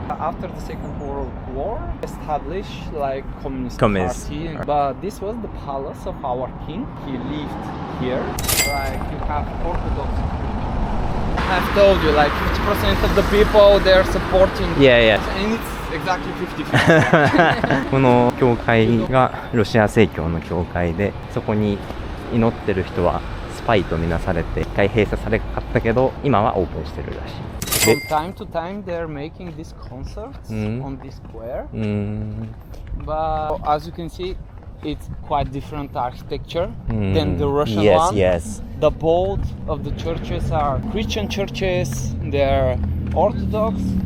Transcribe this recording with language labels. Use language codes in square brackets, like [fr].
[en] After the Second World War, established like communist party. But this was the palace of our king. He lived here. Like you have Orthodox. I've told you, like 50% of the people they're supporting. Yeah. And it's exactly 50-50. [ja] この教会がロシア正教の教会で、そこに祈ってる人はスパイとみなされて一回閉鎖されかったけど、今はオープンしてるらしい。 [en] From time to time they're making these concerts on this square. But as you can see, it's quite different architecture than the Russian one. Yes. The both of the churches are Christian churches, they're Orthodox.